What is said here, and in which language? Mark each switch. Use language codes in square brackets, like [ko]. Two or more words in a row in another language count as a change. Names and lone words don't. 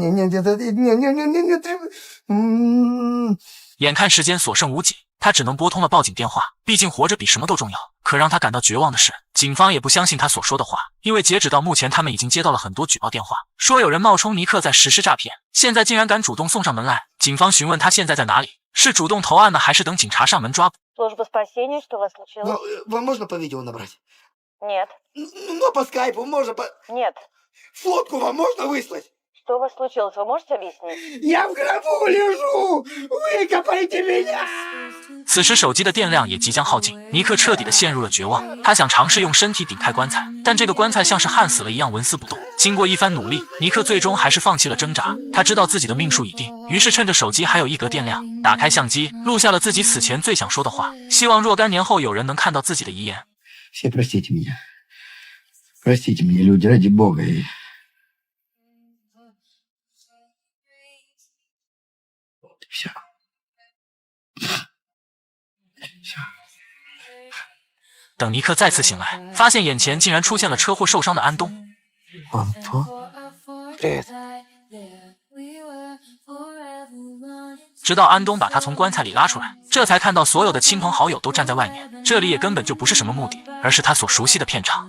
[zh] 眼看时间所剩无几，他只能拨通了报警电话，毕竟活着比什么都重要。可让他感到绝望的是，警方也不相信他所说的话，因为截止到目前，他们已经接到了很多举报电话，说有人冒充尼克在实施诈骗，现在竟然敢主动送上门来。警方询问他现在在哪里，是主动投案呢，还是等警察上门抓捕？ [ru] Служба спасения, что у вас случилось? Вам можно по видео набрать? Нет. Ну, по скайпу можно по... Нет. Фотку вам можно выслать? Что у вас случилось? Вы можете объяснить? Я в гробу лежу! Выкопайте меня! [zh] 此时手机的电量也即将耗尽，尼克彻底的陷入了绝望。他想尝试用身体顶开棺材，但这个棺材像是焊死了一样纹丝不动。经过一番努力，尼克最终还是放弃了挣扎。他知道自己的命数已定，于是趁着手机还有1格电量，打开相机，录下了自己死前最想说的话，希望若干年后有人能看到自己的遗言。 [ru] Все простите меня. Простите меня, люди, ради бога. Вот и все. Все. [zh] 等尼克再次醒来，发现眼前竟然出现了车祸受伤的安东。 [ru] Антон? Привет. [zh] 直到安东把他从棺材里拉出来，这才看到所有的亲朋好友都站在外面，这里也根本就不是什么墓地，而是他所熟悉的片场。